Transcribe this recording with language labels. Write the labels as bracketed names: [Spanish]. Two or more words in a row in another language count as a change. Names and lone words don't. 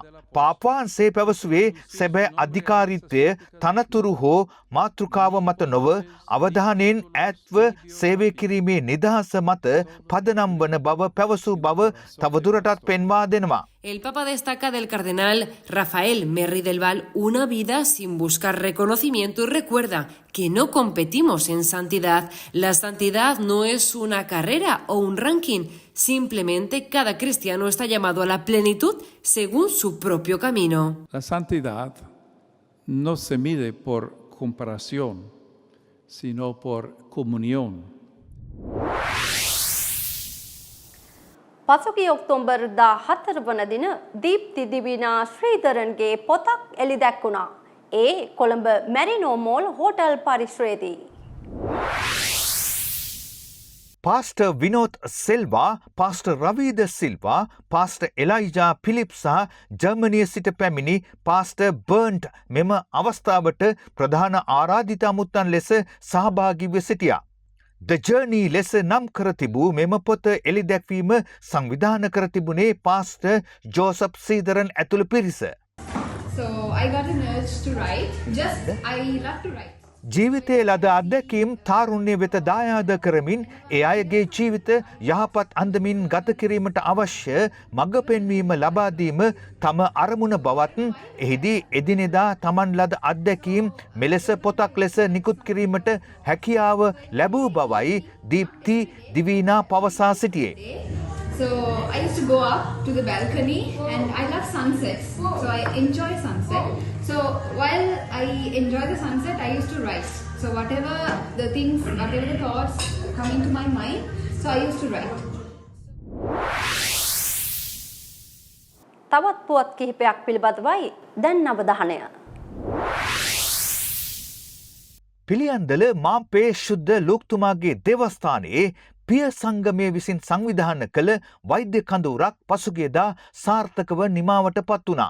[Sinhala] පාපවහන්සේ පැවසුවේ සැබෑ අධිකාරීත්වය තනතුරු හෝ මාතෘකාව මත නොව අවධානයෙන් ඈත්ව සේවය කිරීමේ නිදහස මත පදනම් වන බව පැවසූ බව තවදුරටත් පෙන්වා දෙනවා. [Spanish] El Papa destaca del cardenal Rafael Merri del Val una vida sin buscar reconocimiento y recuerda que no competimos en santidad. La santidad no es una carrera o un ranking. Simplemente cada cristiano está llamado a la plenitud según su propio camino. La santidad no se mide por comparación sino por comunión. [Sinhala] පසුගිය ඔක්තෝබර් 14 වන දින දීප්ති දිවිනා ශ්‍රීධරන්ගේ පොතක් එළිදැක්වුණා. ඒ කොළඹ මැරිනෝ මෝල් හෝටල් පරිශ්‍රයේදී. පාස්ටර් විනෝත් සෙල්වා, පාස්ටර් රවීද සිල්වා, පාස්ටර් එලයිජා පිලිප් සහ ජර්මනිය සිට පැමිණි පාස්ටර් බර්න්ට් මෙම අවස්ථාවට ප්‍රධාන ආරාධිත අමුත්තන් ලෙස සහභාගීව සිටියා. The Journey ලෙස නම් කර තිබූ මෙම පොත එළිදැක්වීම සංවිධාන කර තිබුණේ පාස්ටර් ජෝසප් සීදරන් ඇතුළු පිරිස. [English] So I got an urge to write. I love to write. [Sinhala] ජීවිතයේ ලද අත්දැකීම් තාරුණ්‍ය වෙත දායාද කරමින් ඒ අයගේ ජීවිත යහපත් අන්දමින් ගත කිරීමට අවශ්‍ය මඟ පෙන්වීම ලබා දීම තම අරමුණ බවත් එහිදී එදිනෙදා තමන් ලද අත්දැකීම් මෙලෙස පොතක් ලෙස නිකුත් කිරීමට හැකියාව ලැබූ බවයි දීප්ති දිවීනා පවසා සිටියේ. [English] So I used to go up to the balcony and I love sunsets. So I enjoy sunset. So while I enjoy the sunset, I used to write. So whatever the thoughts come into my mind, so I used to write. [Sinhala] තවත් පුවත් කිහිපයක් පිළිබඳවයි දැන් අවධානය. පිළියන්දල මාම්පේ ශුද්ධ ලෝක්තුමාගේ දේවස්ථානයේ පිය සංගමය විසින් සංවිධාන කළ වෛද්‍ය කඳවුරක් පසුගියදා සාර්ථකව නිමාවට පත් වුණා.